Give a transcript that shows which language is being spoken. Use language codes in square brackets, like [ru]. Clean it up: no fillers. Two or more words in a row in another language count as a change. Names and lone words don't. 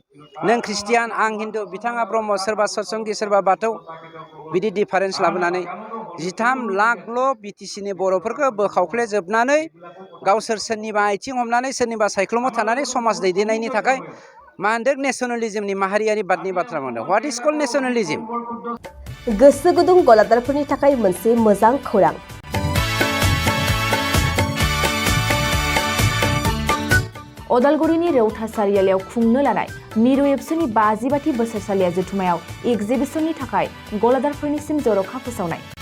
[brx] नों ख्रिस्टियान, आं हिन्दु, बिथाङा ब्रह्म, सोरबा सतसंगि, सोरबा बाथौ, बिदि डिफारेन्स लाबोनानै 13 लाखल' बिटिसिनि बर'फोरखौ बोखावफ्लेजोबनानै गावसोर सोरनिबा आथिं हमनानै सोरनिबा सायख्लुमाव थानानै समाज दैदेननायनि थाखाय मा होनदों नेसनेलिज्मनि माहारियारि बादनि बाथ्रा बुंदों। [en] what is called nationalism? [brx] गोसो गुदुं गलादारफोरनि थाखाय मोनसे मोजां खौरां। अदालगुरिनि रेवथा सारियालियाव खुंनो लानाय मिरु एबसुनि 50 बोसोरसालिया जथुमायाव एगजिबिसननि थाखाय गलादारफोरनिसिम जर'खा फोसावनाय।